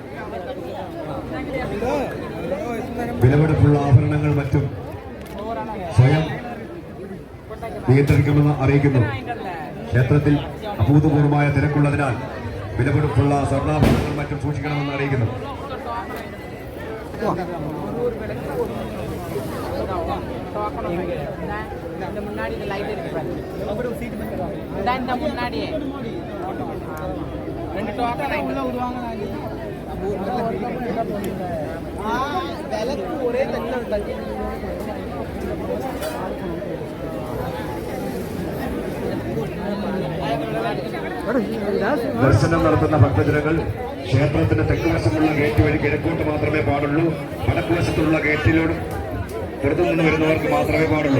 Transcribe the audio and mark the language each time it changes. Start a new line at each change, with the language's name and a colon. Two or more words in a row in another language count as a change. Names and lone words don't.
Malayalam: വിലപിടിപ്പുള്ള ആഭരണങ്ങൾ മറ്റും സ്വയം നിയന്ത്രിക്കുമെന്ന് അറിയിക്കുന്നു. ക്ഷേത്രത്തിൽ അഭൂതപൂർവമായ തിരക്കുള്ളതിനാൽ വിലപിടിപ്പുള്ള സ്വർണ്ണാഭരണങ്ങൾ മറ്റും സൂക്ഷിക്കണമെന്ന് അറിയിക്കുന്നു.
Tamil: இந்த முன்னாடி இந்த லைட் இருக்கு பாரு. இந்த முன்னாடியே 2 டோக்கன் உள்ள விடுவாங்க. விளக்கு ஒரே தட்டில் தட்டி
Malayalam: ദർശനം നടത്തുന്ന ഭക്തജനങ്ങൾ ക്ഷേത്രത്തിന്റെ തെക്കുവശമുള്ള ഗേറ്റ് വഴി കിഴക്കോട്ട് മാത്രമേ പാടുള്ളൂ. വടക്കുവശത്തുള്ള ഗേറ്റിലോട് പുറത്തുനിന്ന് വരുന്നവർക്ക് മാത്രമേ പാടുള്ളൂ.